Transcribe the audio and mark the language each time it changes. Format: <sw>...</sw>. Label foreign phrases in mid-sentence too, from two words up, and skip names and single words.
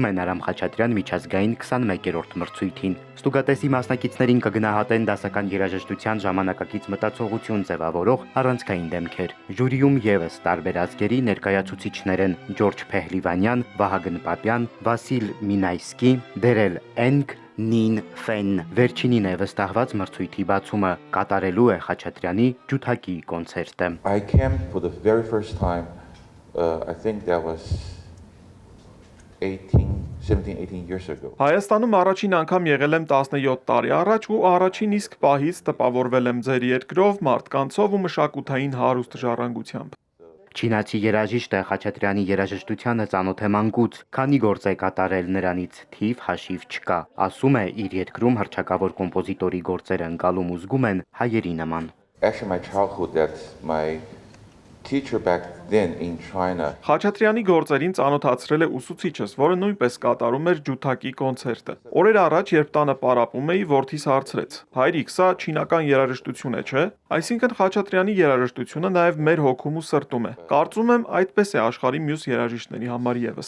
<hy>են Արամ Խաչատրյան միջազգային 21-րդ մրցույթին։ Ստուգատեսի մասնակիցներին կգնահատեն դասական երաժշտության ժամանակակից մտածողություն ձևավորող առանցքային դեմքեր։ Ժյուրիում եւս տարբեր ազգերի ներկայացուցիչներ են Ջորջ Փեհլիվանյան, Վահագն Պապյան, Վասիլ Մինայսկի, Դերել Էնգ, Նին Ֆեն։ Վերջինին է վստահված մրցույթի բացումը, կատարելու է Խաչատրյանի ջութակի կոնցերտը։</hy> <en>I came for the very first time, I think that was 17-18 years ago.</en> <hy>Հայաստանում առաջին անգամ եղել եմ 17 տարի առաջ ու առաջին իսկ պահից տպավորվել եմ ձեր երկրով, մարդկանցով ու մշակութային հարուստ ժառանգությամբ։ Չինացի երաժիշտը Խաչատրյանի երաժշտությանը ծանոթ է մանկուց, քանի գործ է կատարել նրանից թիվ հաշիվ չկա։ Ասում է, իր երկրում հռչակավոր կոմպոզիտորի գործերը ընկալում ու զգում են հայերի նման։</hy> <en>Actually, my childhood, that my teacher back then in China.</en> <hy>Խաչատրյանի գործերին ծանոթացրել է ուսուցիչս, որը նույնպես կատարում էր ջութակի կոնցերտը։ Օրեր առաջ, երբ տանը պարապում էի, որդիս հարցրեց. «Հայրիկ, սա չինական երաժշտություն է, չէ՞»։ Այսինքն Խաչատրյանի երաժշտությունը նաև մեր հոգում ու սրտում է։ Կարծում եմ, այդպես է աշխարհի մյուս երաժիշտների համար եւս։</hy>